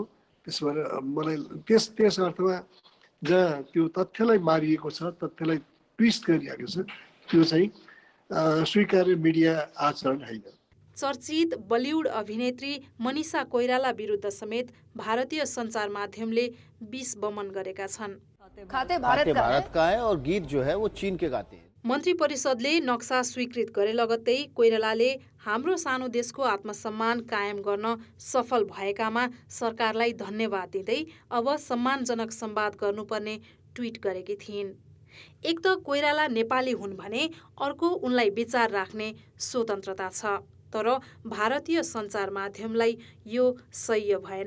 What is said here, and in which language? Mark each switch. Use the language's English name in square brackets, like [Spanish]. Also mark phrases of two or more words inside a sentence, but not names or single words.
[Nepali] त्यसो भएर मलाई त्यस अर्थमा जहाँ त्यो तथ्यलाई मारिएको छ, तथ्यलाई ट्विस्ट गरिएको छ, त्यो चाहिँ स्वीकार्य मिडिया आचरण होइन। चर्चित बलिउड अभिनेत्री मनिषा कोइराला विरुद्ध समेत भारतीय सञ्चार माध्यमले विष बमन गरेका छन्। [Hindi] खाते भारत का है और गीत जो है वो चीन के गाते हैं। [Nepali] मन्त्री परिषदले नक्सा स्वीकृत गरे लगत्तै कोइरालाले हाम्रो सानो देशको आत्मसम्मान कायम गर्न सफल भएकामा सरकारलाई धन्यवाद दिँदै अब सम्मानजनक संवाद गर्नुपर्ने ट्विट गरेकी थिइन्। एक त कोइराला नेपाली हुन् भने अर्को उनलाई विचार राख्ने स्वतन्त्रता छ, तर भारतीय सञ्चार माध्यमलाई यो सह्य भएन।